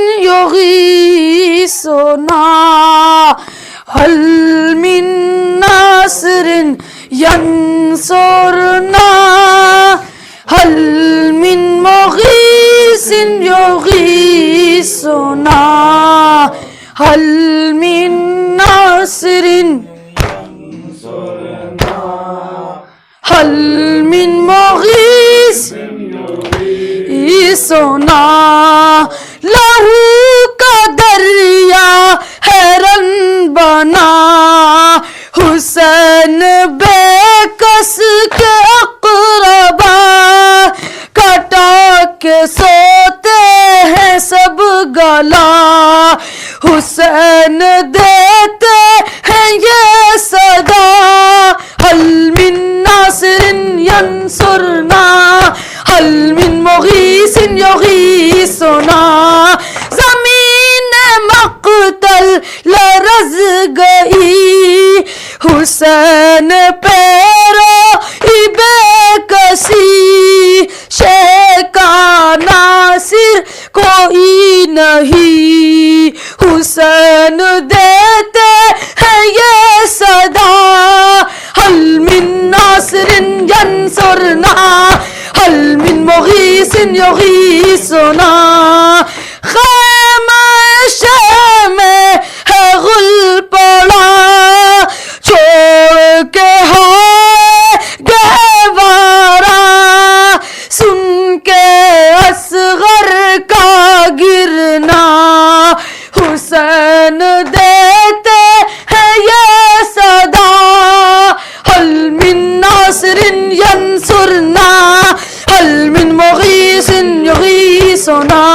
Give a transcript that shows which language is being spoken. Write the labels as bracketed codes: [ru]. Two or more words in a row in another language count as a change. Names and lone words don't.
[ar] يغيثنا، هل من ناصر ينصرنا، هل من مغيث يغيثنا، هل من ناصر ينصرنا، هل من مغيث يغيثنا۔ [ur] لہو کا دریا حیرن بنا، حسین بے کس کے اقربا، کٹا کے سوتے ہیں سب گلا، حسین دیتے ہیں یہ صدا، [ar] حل من ناصر ینصرنا، حل من مغیث [ur] یغیثنا۔ زمین مقتل لرز گئی، حسین پیرو بے کسی، شے کا ناصر کوئی نہیں، حسین دیتے ہیں یہ صدا، [ar] حل من ناصر ینصرنا، حل من مغیث [ur] یغیثنا۔ خیمہ شام میں ہے غل پڑا، چھوڑ کے ہائے گہوارا، سن کے اصغر کا گرنا، حسین دیتے ہیں یہ صدا، [ar] حل من ناصر ینصرنا، حل من مغیث [ur] یغیثنا۔